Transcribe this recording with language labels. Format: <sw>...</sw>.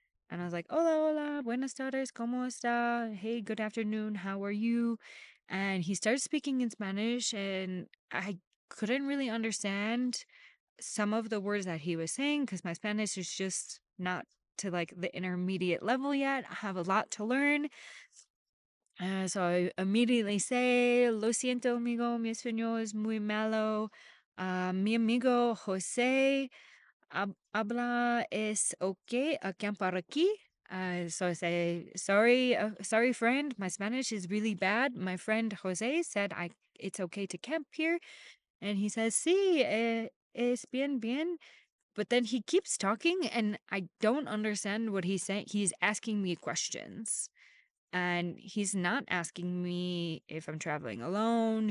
<en>And I was like,</en> <es>hola, hola, buenas tardes, ¿cómo está?</es> <en>Hey, good afternoon, how are you? And he started speaking in Spanish, and I couldn't really understand some of the words that he was saying because my Spanish is just not to like the intermediate level yet. I have a lot to learn. So I immediately say,</en> <es>lo siento, amigo, mi español es muy malo. Mi amigo Jose habla es okay acampar aquí.</es> <en>So I say, sorry, sorry, friend. My Spanish is really bad. My friend Jose said it's okay to camp here. And he says,</en> <es>sí, es bien, bien.</es> <en>But then he keeps talking and I don't understand what he's saying. He's asking me questions. And he's not asking me if I'm traveling alone.</en>